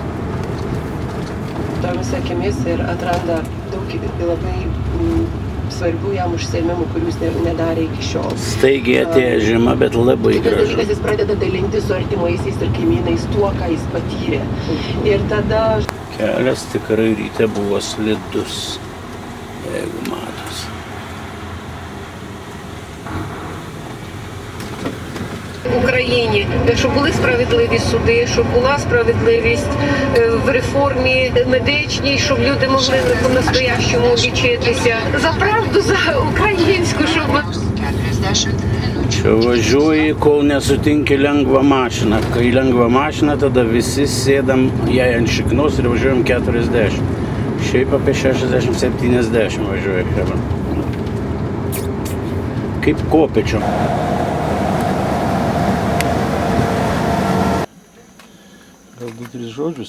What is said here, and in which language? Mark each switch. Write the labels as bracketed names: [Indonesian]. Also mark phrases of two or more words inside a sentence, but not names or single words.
[Lithuanian] Tomis akimis ir atranda daug labai svarbių jam užsiėmimų, kurių jis nedarė iki šiol. Staigiai atėjo žiema, bet labai gražu. Kitas dalykas, jis pradeda dalintis su artimaisiais ir kaimynais tuo, ką jis patyrė. Ir tada... Kelias tikrai ryte buvo slidus, jeigu matosi. [Ukrainian] Україні, щоб були справедливі суди, щоб була справедливість в реформі медичній, щоб люди могли по-настоящому лічитися. За правду, за українську, щоб... [Lithuanian] 10 minučių. Čia važiuoji, kol nesutinki lengvą mašiną. Kai lengvą mašiną, tada visi sėdam jai ant šiknos ir važiuojam 40. Šiaip apie 60-70 važiuoja. Chebra. Kaip kopėčio. Gal 2-3 žodžius?